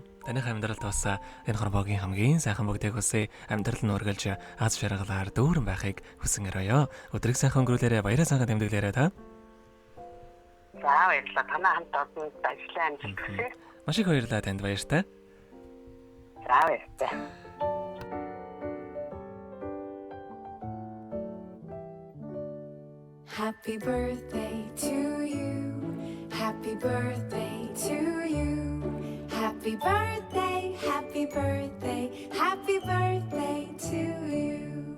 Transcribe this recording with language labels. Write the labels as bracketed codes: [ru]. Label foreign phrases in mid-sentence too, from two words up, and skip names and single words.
[mn] Таны амьдралд бас энэ хорвогийн хамгийн сайхан бүгдийг хүсье. Амьдрал нь үргэлж аз жаргалаар дүүрэн байхыг хүсэн өрөөё. Өдрийг сайхан өнгөрүүлээрэ баяраа сайхан тэмдэглээрэ та. За баярлалаа. Танай хамт олон ажлын амжилт хүсье. Маш их баярлалаа танд баяртай. За баярлалаа. [en] Happy birthday to you. Happy birthday to you. Happy birthday, happy birthday, happy birthday to you.